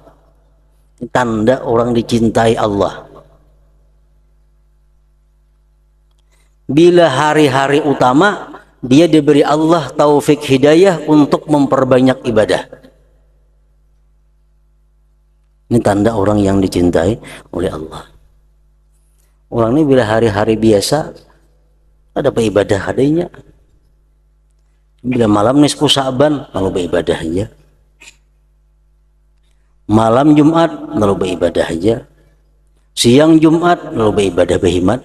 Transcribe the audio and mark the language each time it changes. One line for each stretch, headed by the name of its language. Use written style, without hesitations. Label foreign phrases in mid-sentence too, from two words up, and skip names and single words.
Indonesian: Tanda orang dicintai Allah. Bila hari-hari utama, dia diberi Allah taufik hidayah untuk memperbanyak ibadah. Ini tanda orang yang dicintai oleh Allah. Orang ini bila hari-hari biasa, ada apa ibadah adanya. Bila malam nisfu Sa'ban lalu beribadah aja. Malam Jumat lalu beribadah aja. Siang Jumat lalu beribadah berhimat.